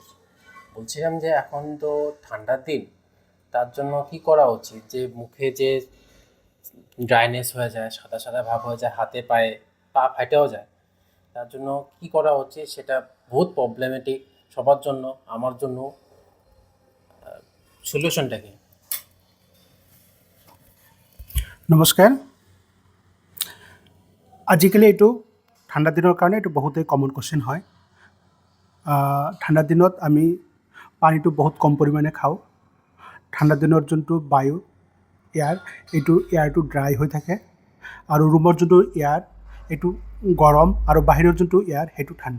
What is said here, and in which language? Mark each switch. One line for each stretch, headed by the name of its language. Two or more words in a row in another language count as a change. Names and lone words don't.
Bangla: বলছিলাম যে এখন তো ঠান্ডার দিন, তার জন্য কি করা উচিত? যে মুখে যে ড্রাইনেস হয়ে যায়, সাদা সাদা ভাব হয়ে যায়, হাতে পায়ে পা ফাটেও যায়, তার জন্য কি করা উচিত? সেটা বহুত প্রবলেমেটিক সবার জন্য, আমার জন্য। সলিউশনটা কি?
Assamese: নমস্কাৰ। আজিকালি এইটো ঠাণ্ডা দিনৰ কাৰণে এইটো বহুতেই
English: common question
Assamese: হয়। ঠাণ্ডা দিনত আমি পানীটো বহুত কম পৰিমাণে খাওঁ। ঠাণ্ডা দিনৰ যোনটো বায়ু এইটো এয়াৰটো ড্ৰাই হৈ থাকে আৰু ৰুমৰ যোনটো এয়াৰ এইটো গৰম আৰু বাহিৰৰ যোনটো এয়াৰ সেইটো ঠাণ্ডা।